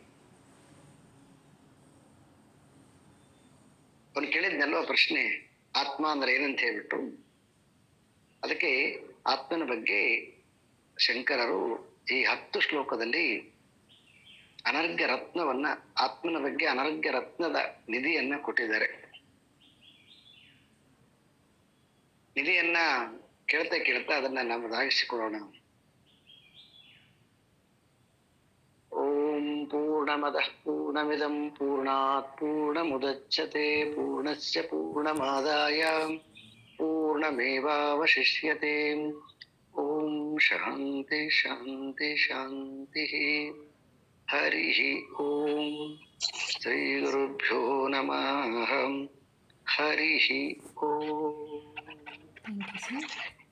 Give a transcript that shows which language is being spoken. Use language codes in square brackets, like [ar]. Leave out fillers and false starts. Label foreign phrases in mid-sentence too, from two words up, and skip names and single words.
[kn] ಅವನು ಕೇಳಿದ್ನಲ್ವ ಪ್ರಶ್ನೆ, ಆತ್ಮ ಅಂದ್ರೆ ಏನಂತ ಹೇಳ್ಬಿಟ್ಟು, ಅದಕ್ಕೆ ಆತ್ಮನ ಬಗ್ಗೆ ಶಂಕರರು ಈ 10 ಶ್ಲೋಕದಲ್ಲಿ ಅನರ್ಘ್ಯ ರತ್ನವನ್ನ, ಆತ್ಮನ ಬಗ್ಗೆ ಅನರ್ಘ್ಯ ರತ್ನದ ನಿಧಿಯನ್ನ ಕೊಟ್ಟಿದ್ದಾರೆ. ನಿಧಿಯನ್ನ ಕೇಳ್ತಾ ಅದನ್ನ ನಾವು ದಾಗಿಸಿಕೊಳ್ಳೋಣ. [sa] ಓಂ ಪೂರ್ಣಮದಃ ಪೂರ್ಣಮಿದಂ ಪೂರ್ಣಾತ್ ಪೂರ್ಣಮುದಚ್ಯತೆ ಪೂರ್ಣಸ್ಯ ಪೂರ್ಣಮಾದಾಯ ಪೂರ್ಣಮೇವಾವಶಿಷ್ಯತೆ. ಓಂ ಶಾಂತಿ ಶಾಂತಿ ಶಾಂತಿ. ಹರಿ ಓಂ. ಶ್ರೀ ಗುರುಭ್ಯೋ ನಮಃ. ಹರಿ ಓಂ. [en] Thank you, sir.